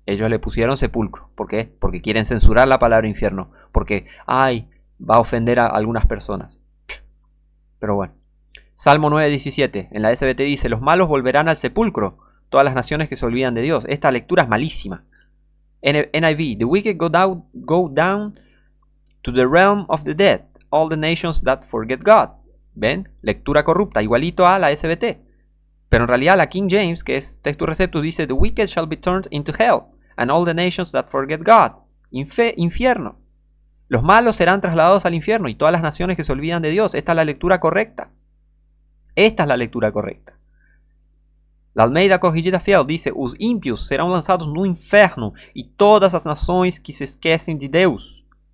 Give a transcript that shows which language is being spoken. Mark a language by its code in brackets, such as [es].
[es] Ellos le pusieron sepulcro. ¿Por qué? Porque quieren censurar la palabra infierno. Porque, va a ofender a algunas personas. Pero bueno. Salmo 9:17. En la SBT dice: los malos volverán al sepulcro. Todas las naciones que se olvidan de Dios. Esta lectura es malísima. [en] NIV, the wicked go down to the realm of the dead, all the nations that forget God. [es] ¿Ven? Lectura corrupta, igualito a la SBT. Pero en realidad la King James, que es Textus Receptus, dice: [en] the wicked shall be turned into hell, and all the nations that forget God. [es] Infierno. Los malos serán trasladados al infierno y todas las naciones que se olvidan de Dios. Esta es la lectura correcta. Esta es la lectura correcta. La Almeida Corrigida Fiel dice: [pt] os ímpios serão lançados no inferno e todas as nações que se esquecem de Deus.